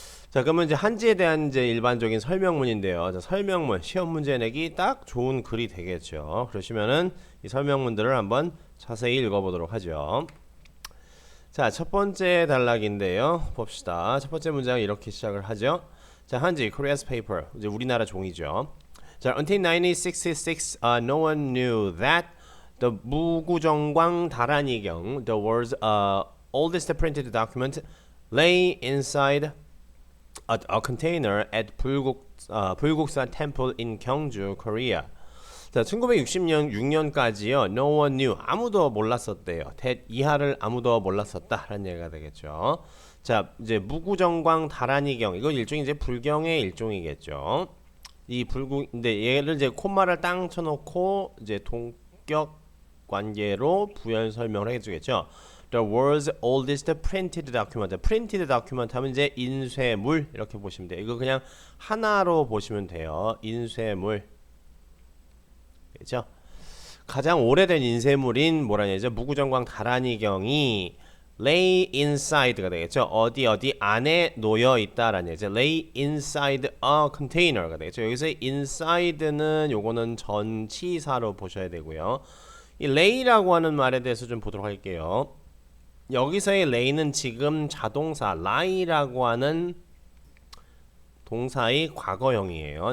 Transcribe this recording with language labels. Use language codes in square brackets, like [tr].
[ko] 자, 그러면 이제 한지에 대한 이제 일반적인 설명문인데요. 자, 설명문, 시험 문제 내기 딱 좋은 글이 되겠죠. 그러시면은 이 설명문들을 한번 자세히 읽어보도록 하죠. 자, 첫 번째 단락인데요. 봅시다. 첫 번째 문장은 이렇게 시작을 하죠. 자, 한지, [en] Korea's paper. [ko] 이제 우리나라 종이죠. [en] 자, until 1966, no one knew that the 무구정광 다란이경, the world's oldest printed document, lay inside a container at 불국사 temple in 경주, Korea. [ko] 자, 1960년 6년까지요. [en] No one knew. [ko] 아무도 몰랐었대요. that 이하를 아무도 몰랐었다라는 얘기가 되겠죠. 자, 이제 무구정광 다란이경. 이건 일종의 이제 불경의 일종이겠죠. 이 근데 얘를 이제 콤마를 땅 쳐놓고 이제 동격 관계로 부연 설명을 해주겠죠. [en] The world's oldest printed document. [ko] printed document 하면 이제 인쇄물 이렇게 보시면 돼요. 이거 그냥 하나로 보시면 돼요. 인쇄물. 그렇죠? 가장 오래된 인쇄물인 뭐라냐 이제 무구정광 다란이경이 [en] lay inside [ko] 가 되겠죠. 어디 안에 놓여 있다라는 얘기죠. [en] lay inside a container가 되겠죠. [ko] 여기서 inside는 요거는 전치사로 보셔야 되고요. 이 lay라고 하는 말에 대해서 좀 보도록 할게요. 여기서의 lay는 지금 자동사 lie라고 하는 동사의 과거형이에요.